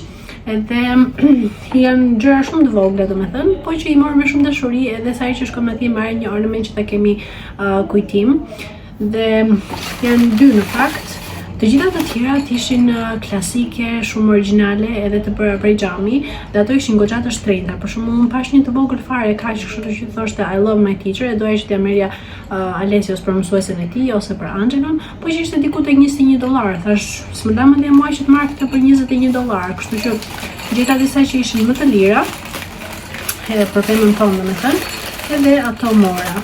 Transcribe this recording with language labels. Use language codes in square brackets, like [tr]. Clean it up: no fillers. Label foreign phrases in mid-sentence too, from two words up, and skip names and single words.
[sq] Edhe janë gjëra shumë të vogla domethënë, po që i morëm me shumë dashuri edhe sa që shkojmë atje marrë një ornament që ta kemi kujtim. Dhe janë dy në fakt. Të gjitha të tjerat ishin klasike, shumë origjinale edhe të bëra prej xhami, dhe ato ishin goxha të shtrenjta. Për shembull, unë pash një të vogël fare kaq, kështu që thoshte [en] I love my teacher, [sq] e doja që t'ja merrja Alesios për mësuesen e tij ose për Angelon, po që ishte diku tek $21. Thash, s'më la mendja mua që të marr këtë për $21, kështu që gjeta disa që ishin më të lira, edhe për pemën tonë domethënë, edhe ato mora.